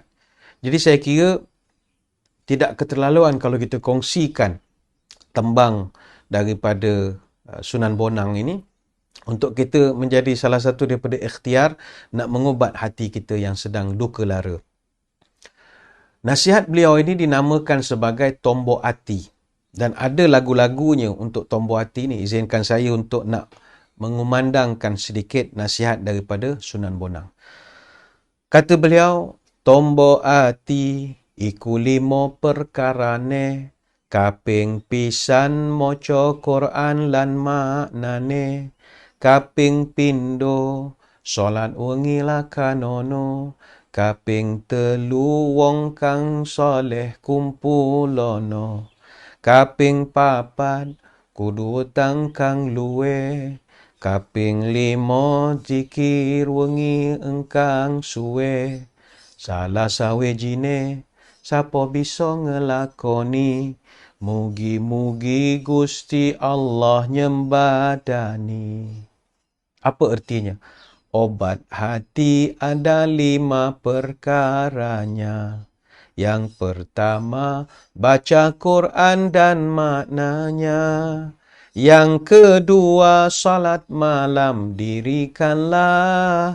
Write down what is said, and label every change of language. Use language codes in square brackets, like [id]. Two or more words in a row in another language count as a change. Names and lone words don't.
[ms] Jadi saya kira tidak keterlaluan kalau kita kongsikan tembang daripada Sunan Bonang ini untuk kita menjadi salah satu daripada ikhtiar nak mengubat hati kita yang sedang duka lara. Nasihat beliau ini dinamakan sebagai Tombok Hati. Dan ada lagu-lagunya untuk Tombok Hati ni. Izinkan saya untuk nak mengumandangkan sedikit nasihat daripada Sunan Bonang. Kata beliau, [jv] Tombok hati iku 5 perkarane, kaping pisan maca Quran lan maknane, kaping pindo salat wengi lakanono, kaping 3 wong kang soleh kumpulono, kaping 4 kudu utang kang luwe, kaping 5 zikir wengi engkang suwe, salah sawijine sapa bisa ngelakoni, mugi-mugi Gusti Allah nyembadani. [ms] Apa artinya? Obat hati ada 5 perkaranya. Yang pertama, baca Quran dan maknanya. Yang kedua, salat malam dirikanlah.